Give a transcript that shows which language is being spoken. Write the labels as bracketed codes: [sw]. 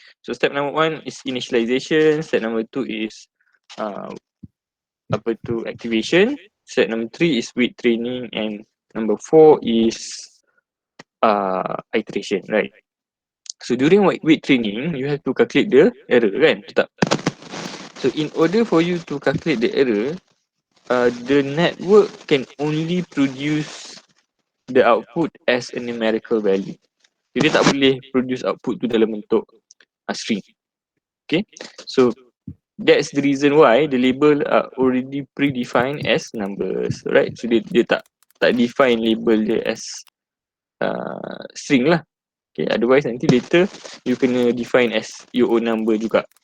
[en] So step number 1 is initialization, step number 2 is activation, step number 3 is weight training, and number 4 is iteration, right? So during weight training you have to calculate the error, kan? [ms] Betul tak? [en] So in order for you to calculate the error, the network can only produce the output as a numerical value. [ms] Jadi tak boleh [en] produce output [ms] tu dalam bentuk string. [en] Okay, so that's the reason why the label are already predefined as numbers, right? So [ms] dia tak [en] define label dia as string lah. Okay, otherwise nanti later you kena define as your own number juga.